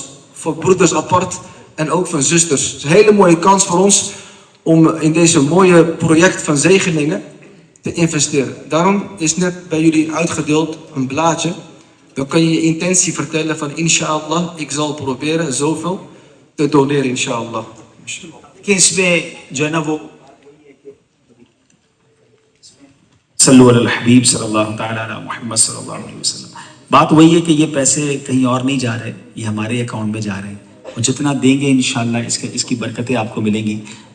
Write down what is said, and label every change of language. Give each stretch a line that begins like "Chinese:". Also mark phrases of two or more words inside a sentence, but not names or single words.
Dutch: Voor broeders apart en ook van zusters. Het is een hele mooie kans voor ons om in deze mooie project van zegeningen te investeren. Daarom is net bij jullie uitgedeeld een blaadje. Dan kan je je intentie vertellen van inshallah, ik zal proberen zoveel te doneren inshallah.
Urdu: کہ اس میں جو ہے نا وہ
Arabic: صلو علی الحبیب صلی اللہ تعالیٰ علی محمد صلی اللہ علیہ وسلم.
Urdu: بات وہی ہے کہ یہ پیسے کہیں اور نہیں جا رہے، یہ ہمارے اکاؤنٹ میں جا رہے ہیں، اور جتنا دیں گے انشاءاللہ اس کی برکتیں آپ کو ملیں گی.